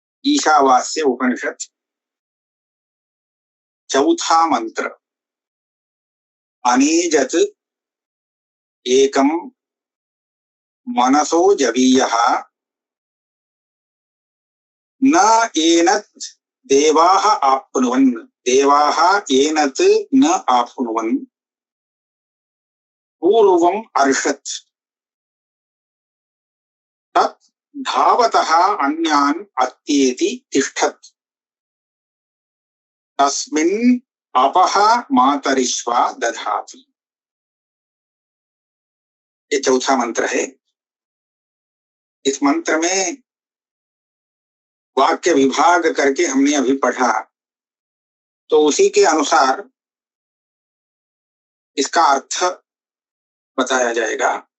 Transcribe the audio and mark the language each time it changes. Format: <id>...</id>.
<hi>ईशावास्य उपनिषद चौथा मंत्र।</hi> <sa>अनेजत एकम मनसो जवीयः न एनत् देवाः आप्नुवन् देवाः एनत् न आप्नुवन् पूर्वम् अर्षत् तत् धावतः अन्यान् अत्येति तिष्ठत् तस्मिन् अपः मातरिश्वा दधाति।</sa> <hi>ये चौथा मंत्र है। इस मंत्र में वाक्य विभाग करके हमने अभी पढ़ा, तो उसी के अनुसार इसका अर्थ बताया जाएगा।</hi>